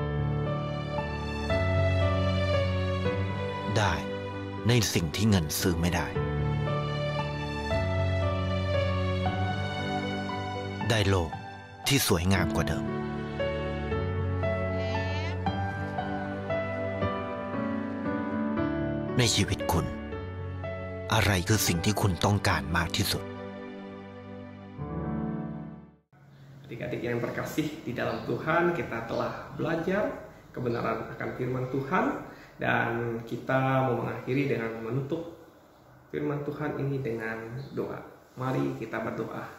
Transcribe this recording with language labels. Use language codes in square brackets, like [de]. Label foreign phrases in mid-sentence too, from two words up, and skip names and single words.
[th] ได้ในสิ่งที่เงินซื้อไม่ได้ได้โลกที่สวยงามกว่าเดิมในชีวิตคุณอะไรคือสิ่งที่คุณต้องการมากที่สุด [id] Adik-adik yang terkasih di dalam Tuhan, kita telah belajar kebenaran akan firman Tuhan dan kita mau mengakhiri dengan menutup firman Tuhan ini dengan doa. Mari kita berdoa.